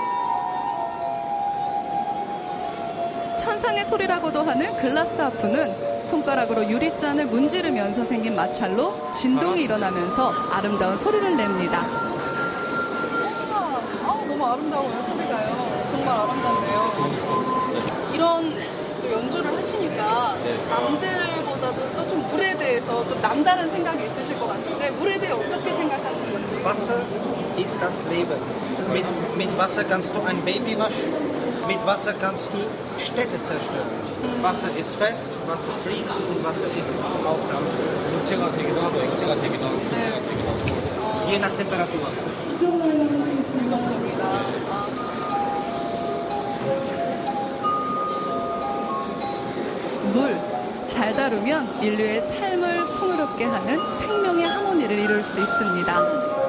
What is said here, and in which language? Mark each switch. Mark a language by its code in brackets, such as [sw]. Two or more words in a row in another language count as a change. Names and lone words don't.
[ko] 천상의 소리라고도 하는 글라스 하프는 손가락으로 유리잔을 문지르면서 생긴 마찰로 진동이 일어나면서 아름다운 소리를 냅니다. 너무 아름다워요, 소리가요. 정말 아름답네요. 이런 또 연주를 하시니까 남들보다도 또 좀 물에 대해서 좀 남다른 생각이 있으실 것 같은데 물에 대해 어떻게 생각하시는지. [de] Wasser ist das Leben. Mit Wasser kannst du ein Baby waschen. Mit Wasser kannst du Städte zerstören. Wasser ist fest, Wasser fließt und Wasser ist auch Dampf. [ko] 물체가 되기도 하고 액체가 되기도 하고 기체가 되기도 하고 [de] Je nach Temperatur. [ko] 유동적이다. 물, 잘 다루면 인류의 삶을 풍요롭게 하는 생명의 하모니를 이룰 수 있습니다.